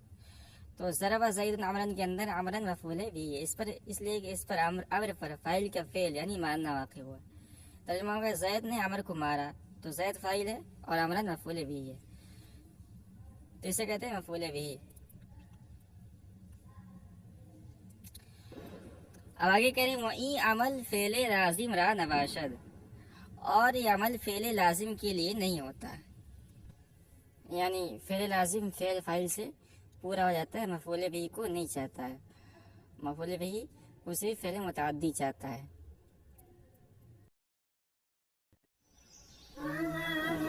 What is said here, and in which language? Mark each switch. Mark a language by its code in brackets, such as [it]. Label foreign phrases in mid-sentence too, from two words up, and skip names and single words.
[ur] تو [ar] ضرب زید عمرن [ur] کے اندر عمرن مفعول بھی ہے، اس لیے کہ اس پر امر پر فاعل کا فعل یعنی مارنا واقع ہوا. ترجمہ ہوگا زید نے عمر کو مارا، تو زید فاعل ہے اور عمرن مفعول بھی ہے، تو اسے کہتے ہیں مفعول بھی. اب آگے کہہ رہے ہیں [fa] وَإِن عمل فعل لازم را نباشد، [ur] اور یہ عمل فعل لازم کے لیے نہیں ہوتا، یعنی فعل لازم فعل فاعل سے پورا ہو جاتا ہے، مفعول بھی کو نہیں چاہتا ہے، مفعول بھی کو صرف فعل متعدی چاہتا ہے.